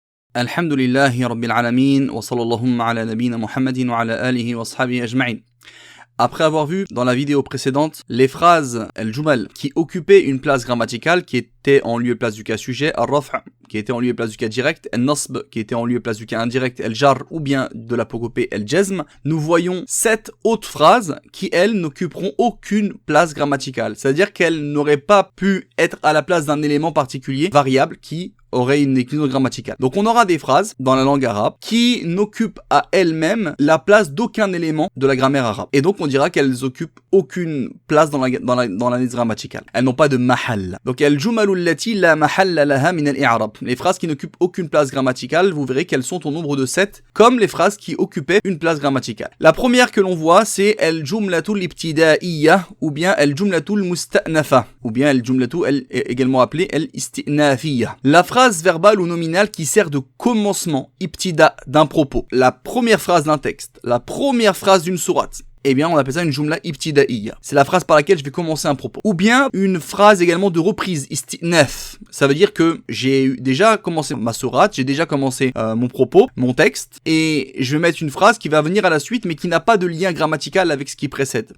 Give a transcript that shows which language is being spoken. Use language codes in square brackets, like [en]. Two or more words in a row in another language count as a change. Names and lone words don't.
[ar] الحمد لله رب العالمين وصلى الله على نبينا محمد وعلى آله وصحبه أجمعين. [fr] Après avoir vu dans la vidéo précédente les phrases al-jumal qui occupaient une place grammaticale qui était en lieu et place du cas sujet, al-raf' qui était en lieu et place du cas direct, al-nasb qui était en lieu et place du cas indirect, al-jar ou bien de l'apocopée al-jazm, nous voyons 7 autres phrases qui elles n'occuperont aucune place grammaticale. C'est-à-dire qu'elles n'auraient pas pu être à la place d'un élément particulier variable qui aurait une déclinaison grammaticale. Donc on aura des phrases dans la langue arabe qui n'occupent à elles-mêmes la place d'aucun élément de la grammaire arabe. Et donc on dira qu'elles occupent aucune place dans la liste grammaticale. Elles n'ont pas de mahal. [ar] Donc الجمل التي لا محل لها من الإعراب. [fr] Les phrases qui n'occupent aucune place grammaticale, vous verrez qu'elles sont au nombre de 7, comme les phrases qui occupaient une place grammaticale. La première que l'on voit, c'est [ar] الجملة الابتدائية [fr] ou bien [ar] الجملة المستأنفة [fr] ou bien al-jumlatu également appelée al-istinafiyya. La phrase verbale ou nominale qui sert de commencement, ibtida, d'un propos. La première phrase d'un texte, la première phrase d'une sourate. Eh bien, on appelle ça une [ar] جملة ابتدائية. [fr] C'est la phrase par laquelle je vais commencer un propos. Ou bien, une phrase également de reprise, istinaf. Ça veut dire que j'ai déjà commencé ma sourate, j'ai déjà commencé mon propos, mon texte, et je vais mettre une phrase qui va venir à la suite, mais qui n'a pas de lien grammatical avec ce qui précède.